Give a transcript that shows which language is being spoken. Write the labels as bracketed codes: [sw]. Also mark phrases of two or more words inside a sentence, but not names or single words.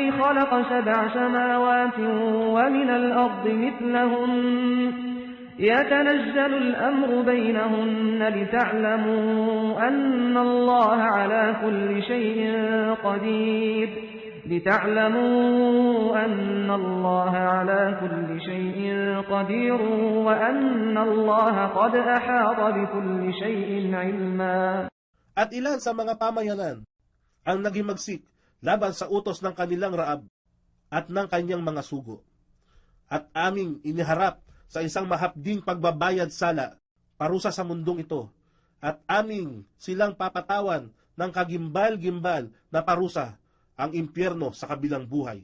[ar] خلق 7 سماوات ومن الأرض مثلهن يتنزل الأمر بينهن لتعلموا أن الله على كل شيء قدير وأن الله قد أحاط بكل شيء علما. [tl] At ilan sa mga pamayanan ang naghimagsik laban sa utos ng kanilang Raab at ng kanyang mga sugo. At aming iniharap sa isang mahapding pagbabayad sala, parusa sa mundong ito, at aming silang papatawan ng kagimbal-gimbal na parusa, ang impyerno sa kabilang buhay.